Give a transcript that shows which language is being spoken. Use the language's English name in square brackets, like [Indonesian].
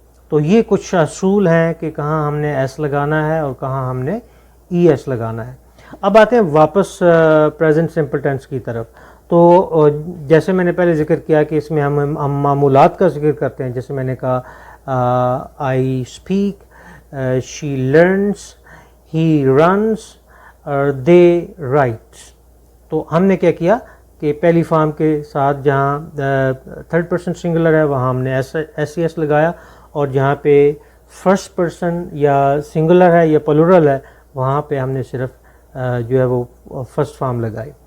[Urdu] تو یہ کچھ اصول ہیں کہ کہاں ہم نے ایس لگانا ہے اور کہاں ہم نے ای ایس لگانا ہے۔ اب آتے ہیں واپس پریزنٹ سمپل ٹینس کی طرف۔ تو جیسے میں نے پہلے ذکر کیا کہ اس میں ہم معمولات کا ذکر کرتے ہیں، جیسے میں نے کہا [English] I speak, she learns, he runs اور they writes. [Urdu] تو ہم نے کیا کیا کہ پہلی فارم کے ساتھ جہاں تھرڈ پرسن سنگولر ہے وہاں ہم نے ایس ای ایس لگایا، اور جہاں پہ فرسٹ پرسن یا سنگولر ہے یا پلورل ہے وہاں پہ ہم نے صرف جو ہے وہ فرسٹ فارم لگائی.